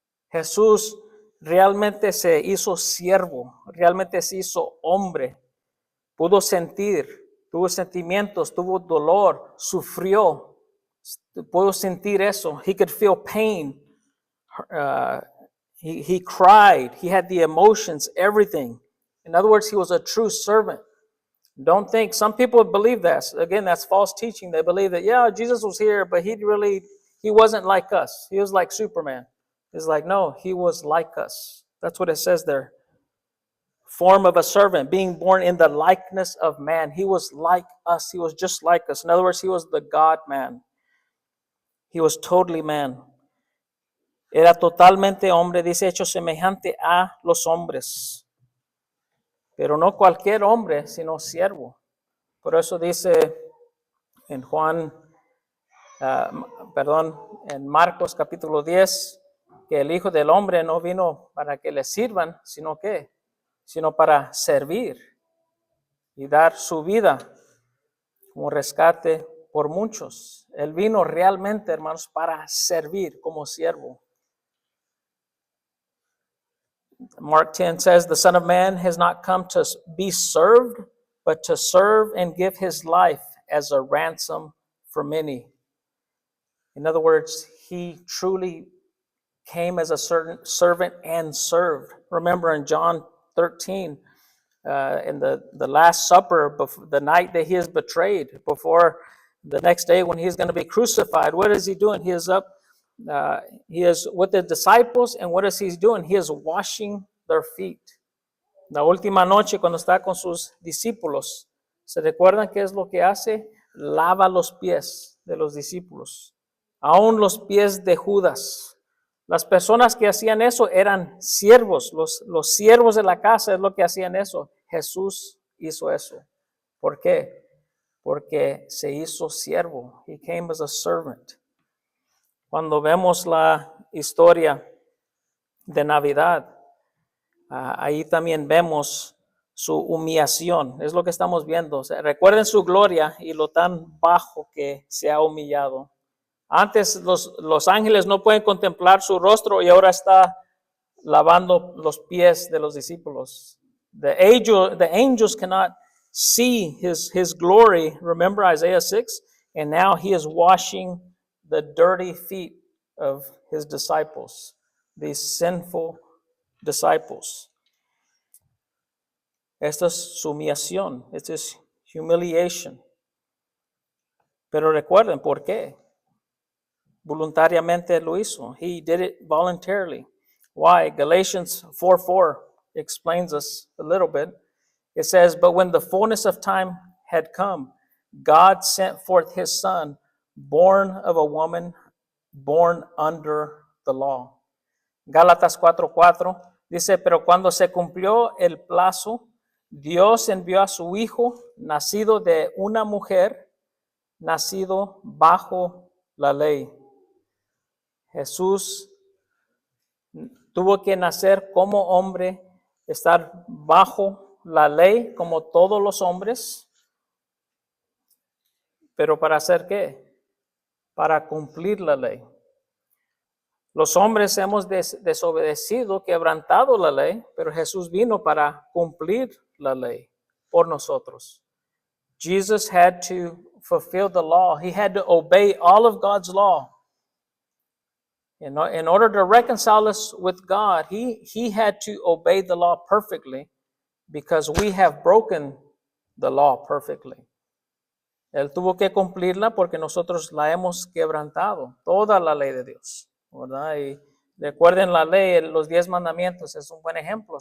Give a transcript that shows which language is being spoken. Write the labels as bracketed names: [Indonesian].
[Spanish] Jesús realmente se hizo siervo, realmente se hizo hombre, pudo sentir, tuvo sentimientos, tuvo dolor, sufrió, pudo sentir eso. [English] He could feel pain. He cried. He had the emotions, everything. In other words, He was a true servant. Don't think, some people believe that. Again, that's false teaching. They believe that, yeah, Jesus was here, but He wasn't like us. He was like Superman. It's like, no, He was like us. That's what it says there. Form of a servant, being born in the likeness of man. He was like us. He was just like us. In other words, He was the God-man. He was totally man. [Spanish] Era totalmente hombre, dice, hecho semejante a los hombres. Pero no cualquier hombre, sino siervo. Por eso dice en en Marcos capítulo 10, que el Hijo del Hombre no vino para que le sirvan, sino para servir y dar su vida como rescate por muchos. Él vino realmente, hermanos, para servir como siervo. [English] Mark 10 says, the Son of Man has not come to be served, but to serve and give His life as a ransom for many. In other words, he truly came as a certain servant and served. Remember in John 13, in the Last Supper, before, the night that he is betrayed, before the next day when he's going to be crucified, what is he doing? He is up, he is with the disciples, and what is he doing? He is washing their feet. [Spanish] La última noche cuando está con sus discípulos, ¿se recuerdan qué es lo que hace? Lava los pies de los discípulos, aún los pies de Judas. Las personas que hacían eso eran siervos, los siervos de la casa es lo que hacían eso. Jesús hizo eso. ¿Por qué? Porque se hizo siervo. [English] He came as a servant. [Spanish] Cuando vemos la historia de Navidad, ahí también vemos su humillación. Es lo que estamos viendo. O sea, recuerden su gloria y lo tan bajo que se ha humillado. Antes los ángeles no pueden contemplar su rostro y ahora está lavando los pies de los discípulos. [English] The angels cannot see his glory. Remember Isaiah 6? And now he is washing the dirty feet of his disciples, these sinful disciples. [Spanish] Esta es su humillación. Esta es humiliation. Pero recuerden, ¿por qué? Voluntariamente lo hizo. [English] He did it voluntarily. Why? Galatians 4:4 explains us a little bit. It says, but when the fullness of time had come, God sent forth his son, born of a woman, born under the law. [Spanish] Gálatas 4:4 dice, pero cuando se cumplió el plazo, Dios envió a su hijo, nacido de una mujer, nacido bajo la ley. Jesús tuvo que nacer como hombre, estar bajo la ley como todos los hombres. ¿Pero para hacer qué? Para cumplir la ley. Los hombres hemos desobedecido, quebrantado la ley, pero Jesús vino para cumplir la ley por nosotros. [English] Jesus had to fulfill the law. He had to obey all of God's law. In order to reconcile us with God, he had to obey the law perfectly because we have broken the law perfectly. [Spanish] Él tuvo que cumplirla porque nosotros la hemos quebrantado, toda la ley de Dios, ¿verdad? Y recuerden la ley, los 10 mandamientos, es un buen ejemplo.